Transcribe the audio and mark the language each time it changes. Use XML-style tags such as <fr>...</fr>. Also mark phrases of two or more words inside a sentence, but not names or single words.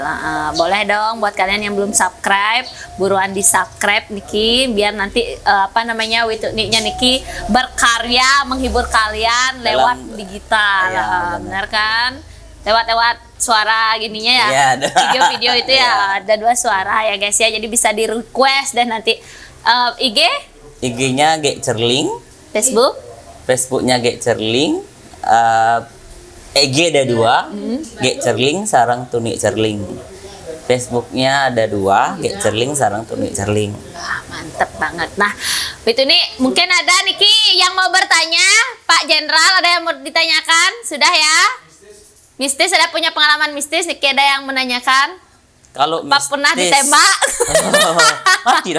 <id>Boleh dong buat kalian yang belum subscribe, buruan di-subscribe Niki biar nanti Wituniknya Niki berkarya menghibur kalian lewat Dalam- digital. Iya, Benar kan? Lewat suara gininya ya. Iya, ada. Video-video itu ya ada 2 suara ya guys ya. Jadi bisa di-request dan nanti IG, IG-nya Gek Cerling, Facebook. Facebook-nya Gek Cerling, IG ada 2, Gek Cerling sarang Tunik Cerling. Facebook-nya ada 2, Gek Cerling sarang Tunik Cerling. Wah, mantep banget. Nah, itu nih mungkin ada Niki yang mau bertanya, Pak Jenderal ada yang mau ditanyakan? Sudah ya? Mistis ada punya pengalaman mistis, Niki ada yang menanyakan? Kalau Pak pernah mistis- ditembak? Oh, tidak.</id>